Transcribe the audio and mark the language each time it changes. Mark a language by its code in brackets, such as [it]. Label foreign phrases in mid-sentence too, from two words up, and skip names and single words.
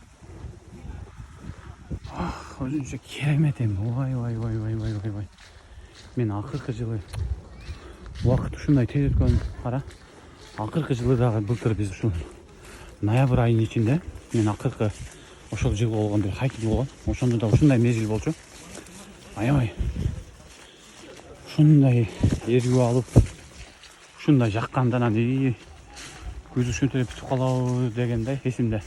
[ky] Өзүнчө керемет эм. Vay vay vay vay vay vay vay. Мен акыркы жылы убакыт ушундай тез өткөнүн кара. Акыркы жылы дагы былтыр биз ушул ноябрь айынын ичинде мен акыркы ошол жылы болгон бир хайкинг болгон. Ошондо да ушундай мезгил болчу. Аябай ушундай эргүү алып, ушундай жакканда анан күз ушинтип бүтүп калабы дегендей эсимде.